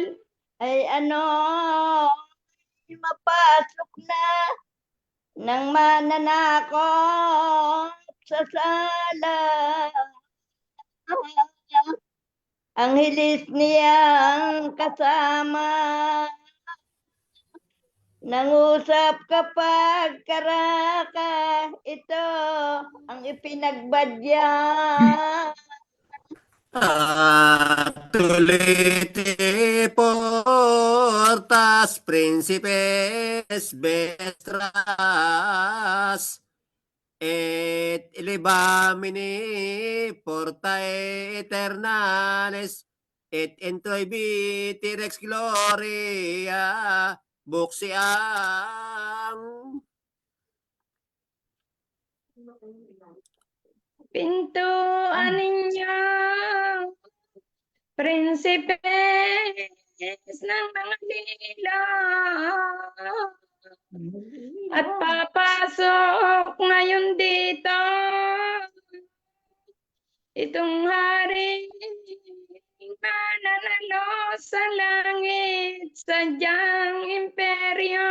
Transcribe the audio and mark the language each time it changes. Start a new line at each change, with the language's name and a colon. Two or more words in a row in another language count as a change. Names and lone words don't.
Filipino: Ay ano, mapasok na ng mananakop sa sala. Ang hilis niyang kasama, nangusap kapag karaka, ito ang ipinagbadya.
Latin: Tulite portas principes vestras et elevamini portae eternales et introibiti rex gloria buksiang.
Filipino: Pintuan ninyo, prinsipes ng mga dilaw, at papasok ngayon dito itong hari mananalo sa langit, sadyang imperyo.